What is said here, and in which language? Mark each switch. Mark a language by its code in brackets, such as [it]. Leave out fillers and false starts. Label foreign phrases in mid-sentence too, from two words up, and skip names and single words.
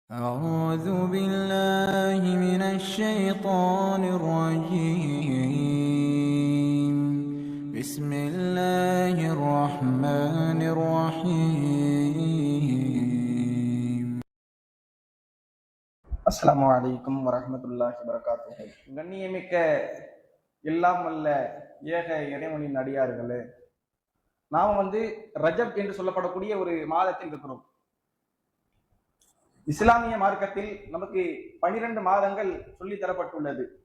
[ar] أعوذ بالله من الشيطان الرجيم. بسم الله الرحمن الرحيم. السلام عليكم ورحمة الله وبركاته. [ta] கண்ணியமிக்க எல்லாம் வல்ல ஏக இறைவனின் அடியார்களே, நாம ரஜப் என்று சொல்லப்படக்கூடிய ஒரு மாதத்தில் இருக்கிறோம். இஸ்லாமிய மார்க்கத்தில் நமக்கு 12 மாதங்கள் சொல்லி தரப்பட்டுள்ளது.